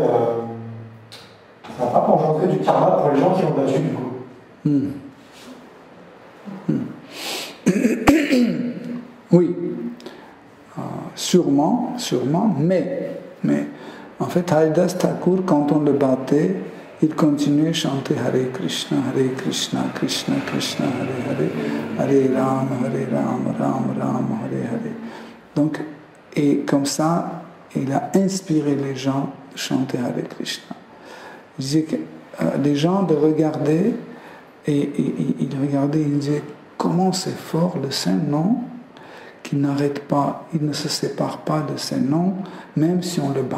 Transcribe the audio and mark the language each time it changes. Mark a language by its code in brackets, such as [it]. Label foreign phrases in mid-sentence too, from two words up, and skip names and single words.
[fr] ça va pas engendrer du karma pour les gens qui l'ont battu du coup? Oui, sûrement, mais en fait, Haridas Thakur, quand on le battait, il continuait à chanter [sa] Hare Krishna, Krishna Krishna, Hare Ram, Ram Ram, Hare Hare. [fr] Donc, et comme ça, il a inspiré les gens de chanter Hare Krishna. Il disait que les gens de regarder, et ils regardaient, ils disaient comment c'est fort le Saint-Nom, qu'il n'arrête pas, il ne se sépare pas de Saint-Nom, même si on le bat.